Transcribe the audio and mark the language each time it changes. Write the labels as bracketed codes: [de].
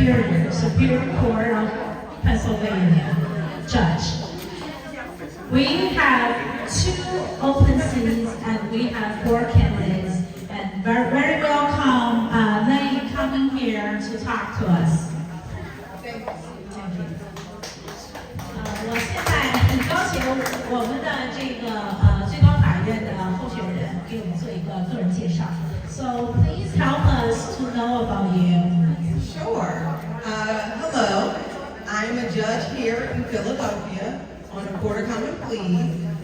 [en] Superior Court of Pennsylvania judge. We have 2 open seats and we have 4 candidates. And very welcome Lane coming here to talk to us. Thank you. [zh] 我现在很高兴我们的这个最高法院的候选人给我们做一个个人介绍。 [en] So please help us to know about you. Sure. Hello. I'm a judge here in Philadelphia on the Court of Common Pleas.